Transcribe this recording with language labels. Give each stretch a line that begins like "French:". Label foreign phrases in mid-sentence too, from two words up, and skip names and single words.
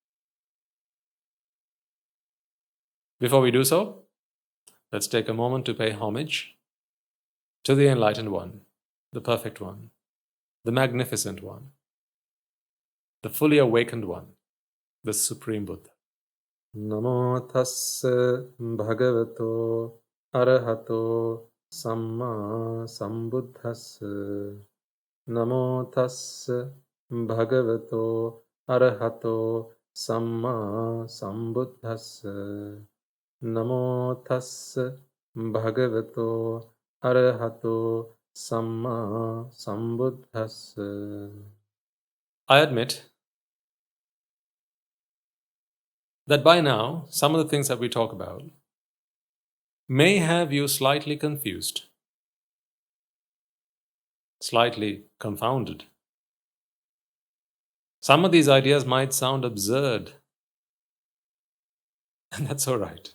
English: Before we do so, let's take a moment to pay homage to the Enlightened One, the Perfect One, the Magnificent One, the Fully Awakened One, the Supreme Buddha.
Pali: Namo tassa bhagavato arahato samma sambuddhassa. Namo tassa bhagavato arahato samma sambuddhassa. Namo tassa bhagavato arahato samma sambuddhassa.
English: I admit that by now, some of the things that we talk about may have you slightly confused, slightly confounded. Some of these ideas might sound absurd, and that's all right.